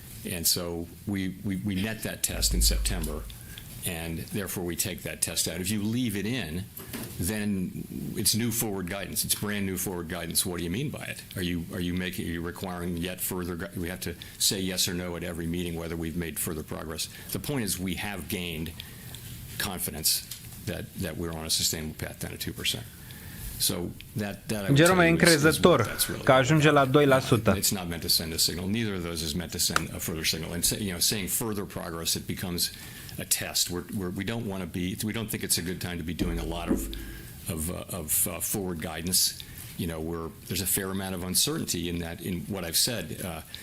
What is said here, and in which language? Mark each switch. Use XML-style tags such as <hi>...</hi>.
<en>And so we met that test in September, and therefore we take that test out. If you leave it in, then it's new forward guidance. It's brand new forward guidance. What do you mean by it? Are you requiring yet further? We have to say yes or no at every meeting whether we've made further progress. The point is we have gained confidence that we're on a sustainable path down to 2%. So that</en> <ro>Jerome e încrezător că ajunge la 2%.</ro> <en>It's not meant to send a signal. Neither of those is meant to send a further signal. And saying further progress, it becomes a test. We don't want to be. We don't think it's a good time to be doing a lot of forward guidance. There's a fair amount of uncertainty in what I've said.</en>